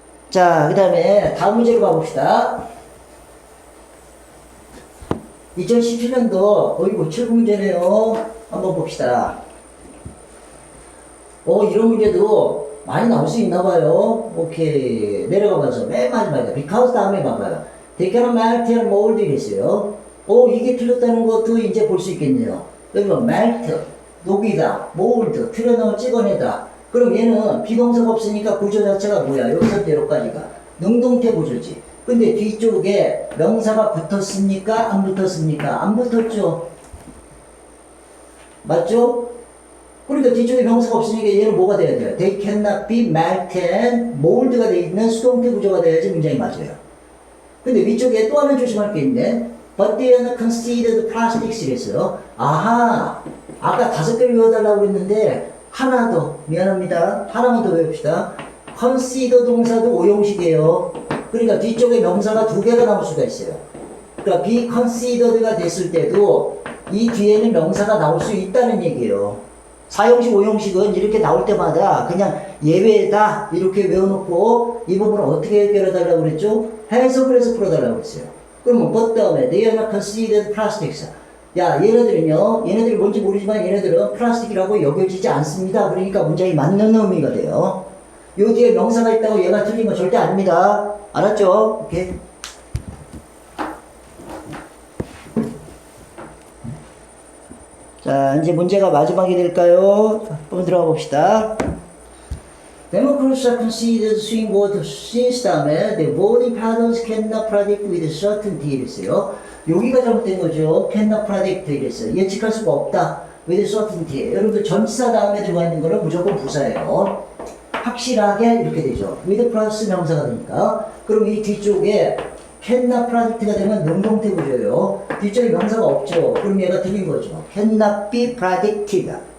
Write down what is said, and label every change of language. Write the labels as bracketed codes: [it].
[ko] 자, 그 다음에 다음 문제로 가봅시다. 2017년도 어이구 7구 문제네요. 한번 봅시다. 이런 문제도 많이 나올 수 있나봐요. 오케이. 내려가면서 맨 마지막에 because 다음에 봐봐요. [en] They cannot melt and mold [ko] 이랬어요. 이게 틀렸다는 것도 이제 볼 수 있겠네요. 그러면 melt, 녹이다, mold, 틀어넣어 찍어내다. 그럼 얘는 비동사가 없으니까 구조 자체가 뭐야? 여기서부터까지가 능동태 구조지. 근데 뒤쪽에 명사가 붙었습니까? 안 붙었습니까? 안 붙었죠. 맞죠? 그러니까 뒤쪽에 명사가 없으니까 얘는 뭐가 돼야 돼요? [en] They cannot be melted and mold [ko] 가 되어 있는 수동태 구조가 돼야지 문장이 맞아요. 근데 위쪽에 또 하나 조심할 게 있네. [en] But they are considered plastics [ko] 이랬어요. 아하, 아까 5개를 외워달라고 그랬는데 하나 더, 미안합니다. 하나만 더 외웁시다. consider 동사도 오형식이에요. 그러니까 뒤쪽에 명사가 2개가 나올 수가 있어요. 그러니까 be considered가 됐을 때도 이 뒤에는 명사가 나올 수 있다는 얘기예요. 4형식, 5형식은 이렇게 나올 때마다 그냥 예외다 이렇게 외워놓고 이 부분을 어떻게 해결해달라고 그랬죠? 해석을 해서 풀어달라고 그랬어요. 그러면 [en] but [ko] 다음에 [en] they are not considered plastics. [ko] 야, 얘네들이 뭔지 모르지만 얘네들은 플라스틱이라고 여겨지지 않습니다. 그러니까 문장이 맞는 의미가 돼요. 요 뒤에 명사가 있다고 얘가 틀린 건 절대 아닙니다. 알았죠? 오케이. 자, 이제 문제가 마지막이 될까요? 한번 들어가 봅시다. [en] Democrats are considered swing voters [ko] 다음에 [en] the voting patterns cannot predict with certainty [ko] 이랬어요. 여기가 잘못된 거죠. [en] cannot predict [ko] 이랬어요. 예측할 수가 없다. [en] with certainty. [ko] 여러분들 전치사 다음에 들어가 있는 거는 무조건 부사예요. 확실하게 이렇게 되죠. with 플러스 명사가 되니까. 그럼 이 뒤쪽에 cannot predict가 되면 능동태 구조예요. 뒤쪽에 명사가 없죠. 그럼 얘가 틀린 거죠. [en] cannot be predicted.